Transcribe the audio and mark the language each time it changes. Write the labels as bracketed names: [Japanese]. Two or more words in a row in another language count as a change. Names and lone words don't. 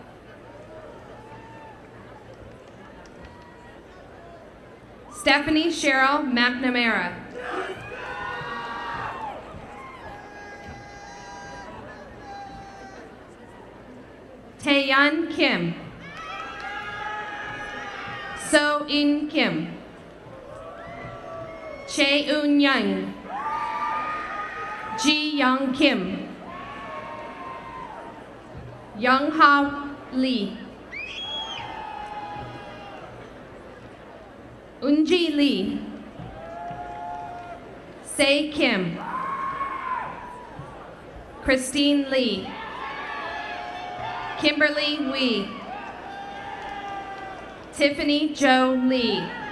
[English] Stephanie Cheryl McNamara. Taeyeon Kim. So In Kim. Chae Eun Young. Ji Young Kim. Young Ha Lee. Unji Lee. Se Kim. Christine Lee. Kimberly Wee. Tiffany Jo Lee.